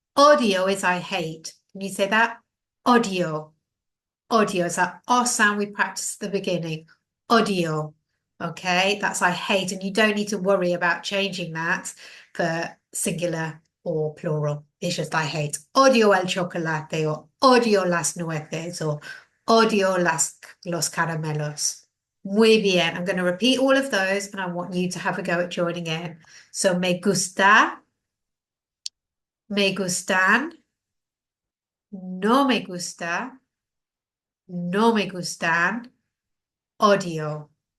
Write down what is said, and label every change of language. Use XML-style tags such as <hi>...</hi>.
<en>Odio is I hate. Can you say that? Odio. Odio is that O sound we practice at the beginning. Odio. Okay, that's I hate, and you don't need to worry about changing that for singular or plural. It's just I hate.</en> <es>Odio el chocolate, or odio las nueces, or odio los caramelos. Muy bien.</es> <en>I'm going to repeat all of those, and I want you to have a go at joining in.</en> <es>So me gusta, me gustan, no me gusta, no me gustan, odio.</es>